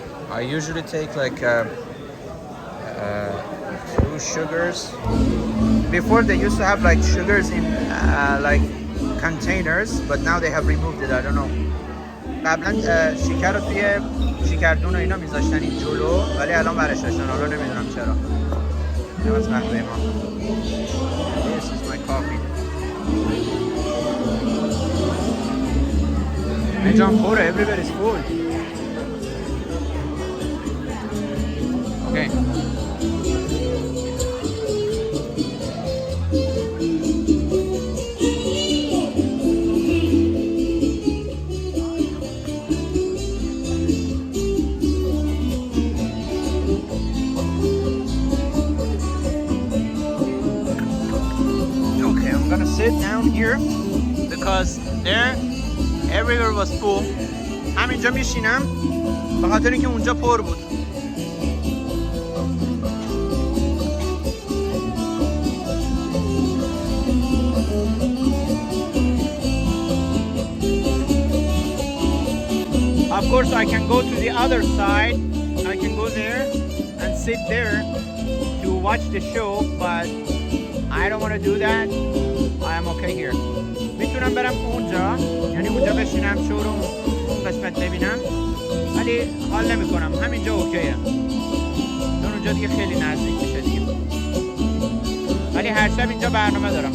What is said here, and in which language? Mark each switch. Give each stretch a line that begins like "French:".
English: I usually take like 2 sugars. Before they used to have like sugars in like containers, but now they have removed it. I don't know.
Persian: قبلا شکر رو توی شکردون و اینا میذاشتن این جلو، ولی الان برش داشتن. حالا نمیدونم چرا. این از قهوه ما.
English: This is my coffee.
Persian: اینجا پره.
English: Everybody's full. Okay. I'm gonna sit down here because there everywhere was full.
Persian: همینجا میشینم به خاطر اینکه اونجا پر بود.
English: Of course I can go to the other side. I can go there and sit there to watch the show, but I don't want to do that. I am okay here.
Persian: میتونم برم اونجا، یعنی اونجا بشینم شو رو اون قسمت ببینم، ولی حال نمی کنم. همینجا اوکیه، چون اونجا دیگه خیلی نزدیک میشه دیگه. ولی هر شب اینجا برنامه دارم.